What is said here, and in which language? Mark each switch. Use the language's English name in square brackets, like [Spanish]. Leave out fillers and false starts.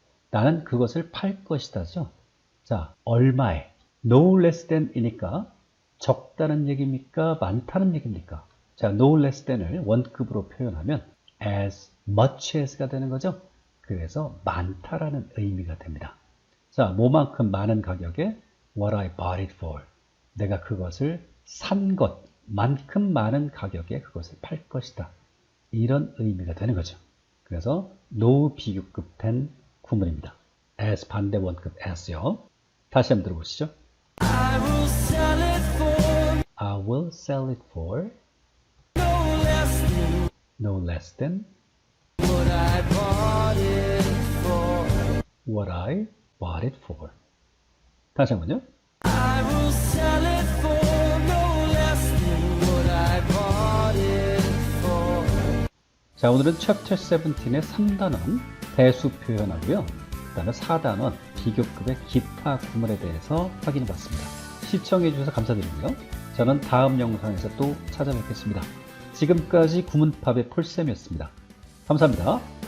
[Korean] 나는 그것을 팔 것이다죠. 자, 얼마에? [English] No less than [Korean] 이니까 적다는 얘기입니까? 많다는 얘기입니까? 자, [English] no less than [Korean] 을 원급으로 표현하면 [English] as much as [Korean] 가 되는 거죠. 그래서 많다라는 의미가 됩니다. 자, 뭐만큼 많은 가격에 [English] what I bought it for. [Korean] 내가 그것을 산 것만큼 많은 가격에 그것을 팔 것이다. 이런 의미가 되는 거죠. 그래서 no 비교급 된 구문입니다. as 반대 원급 as요. 다시 한번 들어보시죠. [English] I will sell it for I will sell it for no less than no less than what I bought it for. what I bought it for. [Korean] 다시 한번요. [English] I will sell it for no less than what I bought it for. [Korean] 자, 오늘은 챕터 17의 3단원 대수 표현하고요. 그 다음에 4단원 비교급의 기타 구문에 대해서 확인해 봤습니다. 시청해 주셔서 감사드리고요. 저는 다음 영상에서 또 찾아뵙겠습니다. 지금까지 구문팝의 폴쌤이었습니다. 감사합니다.